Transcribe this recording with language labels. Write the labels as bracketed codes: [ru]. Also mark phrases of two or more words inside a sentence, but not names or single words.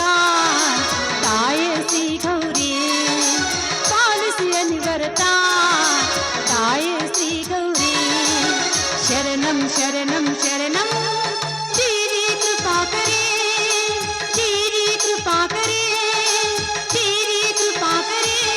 [kn] ತಾಯೇ ಶ್ರೀ ಗೌರಿ ಪಾಲಿಸಿಯ ನಿವರತ ತಾಯೇ ಶ್ರೀ ಗೌರಿ ಶರಣಂ ಶರಣಂ ಶರಣಂ ದೇವಿ ಕೃಪಾ [hi] करे देवी कृपा करे देवी कृपा करे